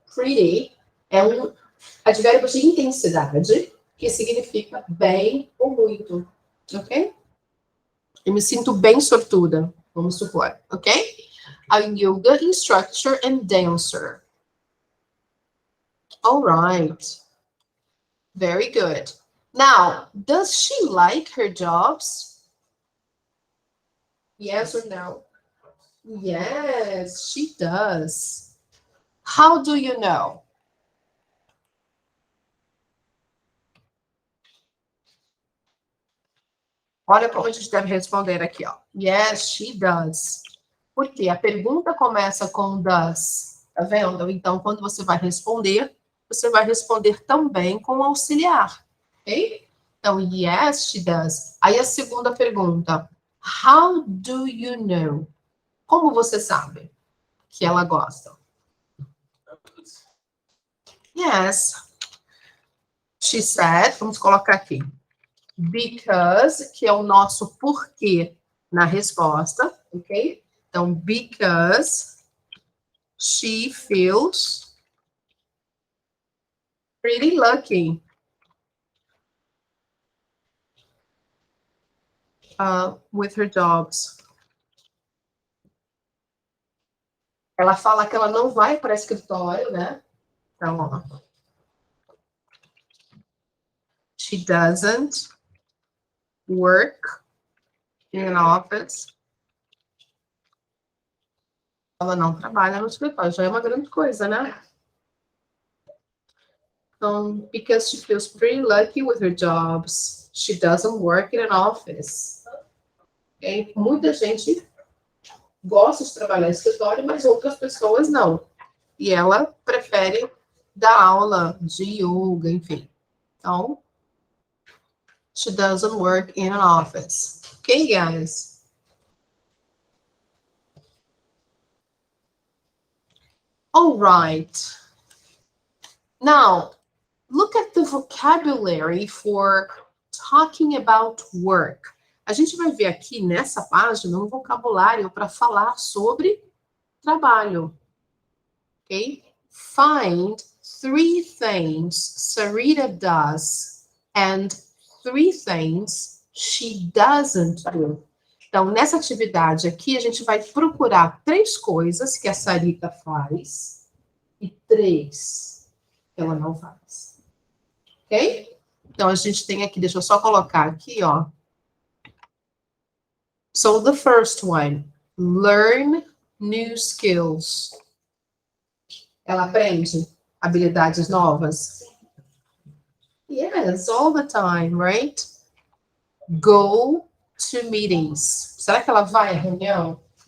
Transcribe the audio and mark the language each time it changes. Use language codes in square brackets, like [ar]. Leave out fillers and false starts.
[pt] Pretty é um advérbio de intensidade que significa bem ou muito, ok? Eu me sinto bem sortuda, vamos supor, ok? [en] A yoga instructor and dancer. All right. Very good. Now, does she like her jobs? Yes or no? Yes, she does. How do you know? [pt] Olha como a gente deve responder aqui, ó. [en] Yes, she does. [pt] Por quê? A pergunta começa com does. Tá vendo? Então, quando você vai responder também com o auxiliar. Ok? Então, [en] yes, she does. [pt] Aí a segunda pergunta. [en] How do you know? [pt] Como você sabe que ela gosta? [en] Yes. She said, [pt] vamos colocar aqui. Because, que é o nosso porquê na resposta, ok? Então, [en] because she feels pretty lucky. With her jobs. [pt] Ela fala que ela não vai para escritório, né? Então, ó. [en] She doesn't work in an office. [pt] Ela não trabalha no escritório, já é uma grande coisa, né? Então, [en] because she feels pretty lucky with her jobs, she doesn't work in an office. Okay? [pt] Muita gente gosta de trabalhar em escritório, mas outras pessoas não. E ela prefere dar aula de yoga, enfim. Então, [en] she doesn't work in an office. Okay, guys? All right. Now, look at the vocabulary for talking about work. [pt] A gente vai ver aqui nessa página um vocabulário para falar sobre trabalho. Ok? [en] Find 3 things Sarita does and 3 things she doesn't do. [pt] Então, nessa atividade aqui, a gente vai procurar 3 coisas que a Sarita faz e 3 que ela não faz. Ok? Então, a gente tem aqui, deixa eu só colocar aqui, ó. [en] So, the first one, learn new skills. [pt] Ela aprende habilidades novas? [en] Yes, all the time, right? Go to meetings. [pt] Será que ela vai à reunião?